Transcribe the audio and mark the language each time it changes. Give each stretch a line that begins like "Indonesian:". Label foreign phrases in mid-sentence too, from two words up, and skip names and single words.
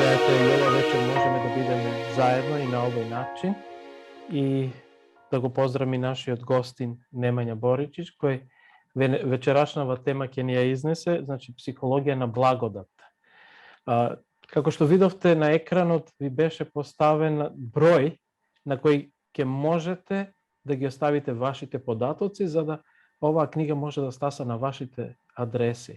Macedonian: и овај вечер можеме да бидеме заедно и на овај начин и да го поздравам и нашиот гостин Немања Боричиć, кој вечерашнава тема ќе ни ја изнесе, значи психологија на благодат. Како што видовте на екранот ви беше поставен број на кој ќе можете да ги оставите вашите податоци за да оваа книга може да стаса на вашите адреси.